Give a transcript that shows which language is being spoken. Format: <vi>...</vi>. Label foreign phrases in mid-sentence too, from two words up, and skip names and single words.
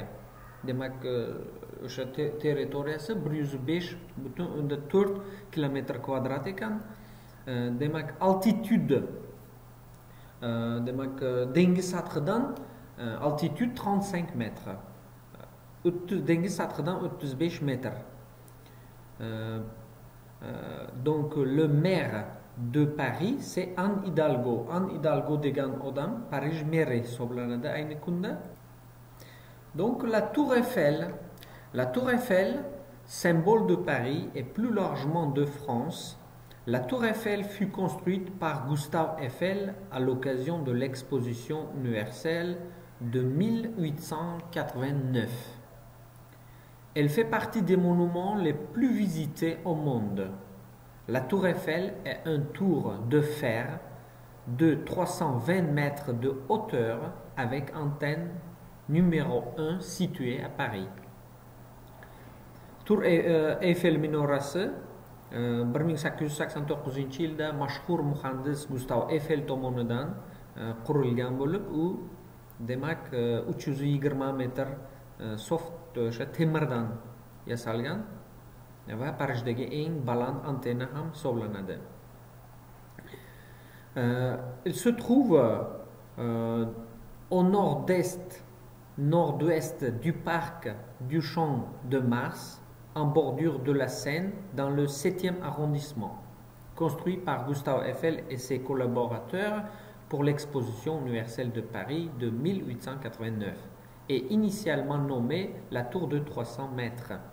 <uz>Demak, o'sha territoriyasi 105,4 km² ekan. Demak, altitude, demak, dengiz sathidan</uz> <fr>altitude 35 mètres.</fr> <uz>Dengiz sathidan 35 mètres.</uz> <fr>Donc, le maire de Paris, c'est Anne Hidalgo.</fr> <uz>Anne Hidalgo degan odam Paris meri hisoblanadi ayni kunda.</uz> <fr>Donc, la Tour Eiffel, symbole de Paris et plus largement de France. La Tour Eiffel fut construite par Gustave Eiffel à l'occasion de l'exposition universelle de 1889. Elle fait partie des monuments les plus visités au monde. La Tour Eiffel est un tour de fer de 320 mètres de hauteur avec antenne numéro 1 située à Paris.</fr> <uz>Tour Eiffel minorasi 1889-yilda mashhur muhandis Gustav Eiffel tomonidan qurilgan bo'lib, u demak 320 metr soft o'sha temirdan yasalgan va Parijdagi eng baland antenna ham hisoblanadi.</uz> <fr>Il se trouve au nord-ouest du parc du Champ de Mars, en bordure de la Seine, dans le 7e arrondissement, construit par Gustave Eiffel et ses collaborateurs pour l'exposition universelle de Paris de 1889, et initialement nommé la Tour de 300 mètres.</fr>